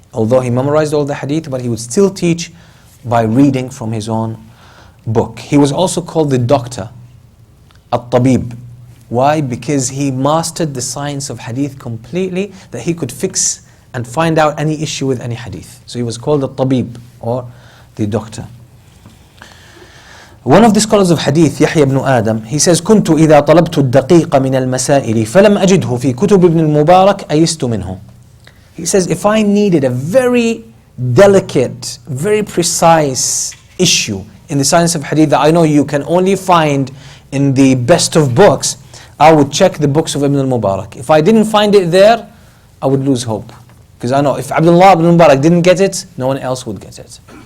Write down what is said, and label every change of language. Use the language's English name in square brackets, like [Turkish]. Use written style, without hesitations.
[English] Although he memorized all the hadith, but he would still teach by reading from his own book. He was also called the doctor, at-tabib. Why? Because he mastered the science of hadith completely, that he could fix and find out any issue with any hadith. So he was called the tabib, or the doctor. One of the scholars of hadith, Yahya ibn Adam, he says, [Arabic] كنت إذا طلبت الدقيق من المسائل فلم أجده في كتب ابن المبارك أيست منه. [English] He says, if I needed a very delicate, very precise issue in the science of hadith that I know you can only find in the best of books, I would check the books of Ibn al-Mubarak. If I didn't find it there, I would lose hope. Because I know if Abdullah ibn Mubarak didn't get it, no one else would get it.